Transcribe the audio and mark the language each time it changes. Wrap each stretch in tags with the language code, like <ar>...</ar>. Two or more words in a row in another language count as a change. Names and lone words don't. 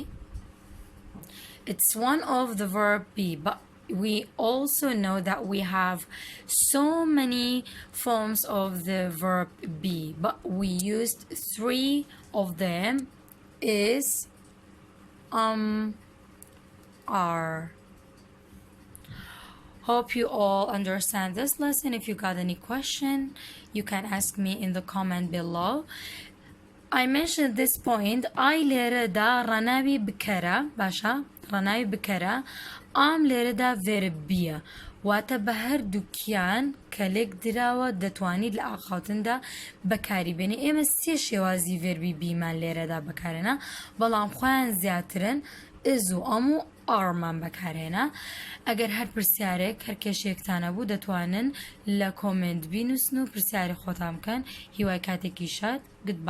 <en>It's one of the verb be, but we also know that we have so many forms of the verb be, but we used 3 of them is are. Hope you all understand this lesson. If you got any question, you can ask me in the comment below. I mentioned this point.</en> <ckb>I لێرە دا ڕەناوی بکەرە باشە ڕەناوی بکەرە لێرە دا verb بیە واتە بە هەردووکیان کە لێک دراوە دەتوانیت لە ئاخاوتندا بەکاریبێنی ئێمە 3 شێوازی verbi بیمان لێرەدا بەکارێنە بەڵام خۆیان زیاترن ئز و ئەم و ئارمان بەکارێنە ئەگەر هەر پرسیارێک هەر کێشێکتانە بوو دەتوانن لە کۆمنت بینووسن و پرسیاری خۆتان بکەن هیوای کاتێکی شاد.</ckb>